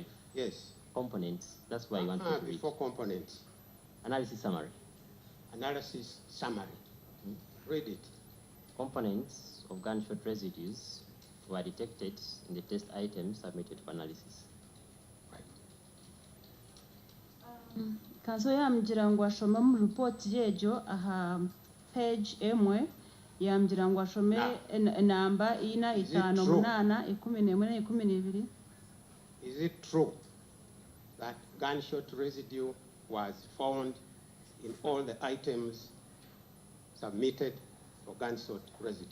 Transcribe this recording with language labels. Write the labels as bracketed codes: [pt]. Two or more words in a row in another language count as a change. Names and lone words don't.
[en] Yes. Components, that's why I want you to read. Before components. Analysis summary. Analysis summary. Read it. Components of gunshot residues were detected in the test items submitted for analysis. Right. [nyn] kanso yamgira ngo ashome mu report yejo aha page emwe yamgira ngo ashome namba 458 [en] Is it true that gunshot residue was found in all the items submitted for gunshot residue?